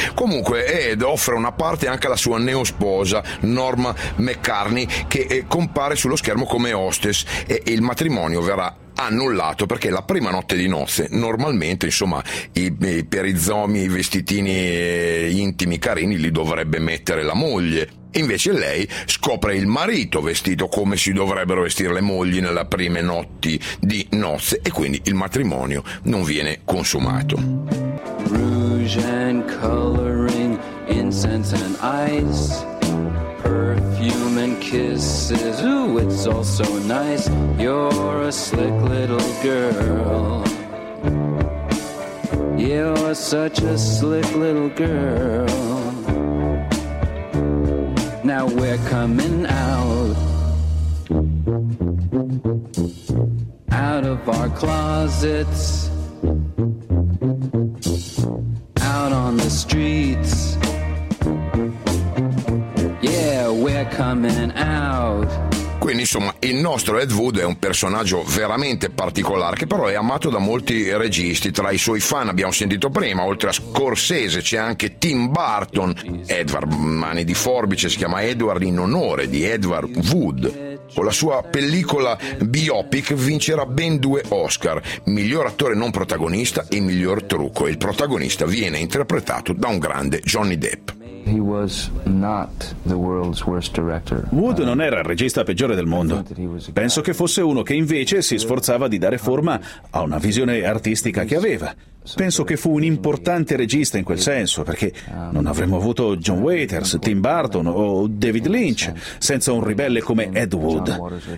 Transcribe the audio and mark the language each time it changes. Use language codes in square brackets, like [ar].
[it] Comunque Ed offre una parte anche alla sua neosposa Norma McCartney, che compare sullo schermo come hostess, e il matrimonio verrà annullato perché la prima notte di nozze, normalmente, insomma, i perizomi, i vestitini intimi carini li dovrebbe mettere la moglie. Invece lei scopre il marito vestito come si dovrebbero vestire le mogli nelle prime notti di nozze, e quindi il matrimonio non viene consumato. [en] Rouge and coloring, incense and ice, perfume and kisses, ooh, it's all so nice. You're a slick little girl, you're such a slick little girl. Now we're coming out of our closets, out on the streets. Coming out. [it] Quindi insomma il nostro Ed Wood è un personaggio veramente particolare, che però è amato da molti registi. Tra i suoi fan abbiamo sentito prima, oltre a Scorsese, c'è anche Tim Burton. Edward Mani di Forbice si chiama Edward in onore di Edward Wood. Con la sua pellicola biopic vincerà ben due Oscar, miglior attore non protagonista e miglior trucco. Il protagonista viene interpretato da un grande Johnny Depp. [en] He was not the world's worst director. [it] Wood non era il regista peggiore del mondo. Penso che fosse uno che invece si sforzava di dare forma a una visione artistica che aveva. Penso che fu un importante regista in quel senso, perché non avremmo avuto John Waters, Tim Burton o David Lynch senza un ribelle come Ed Wood.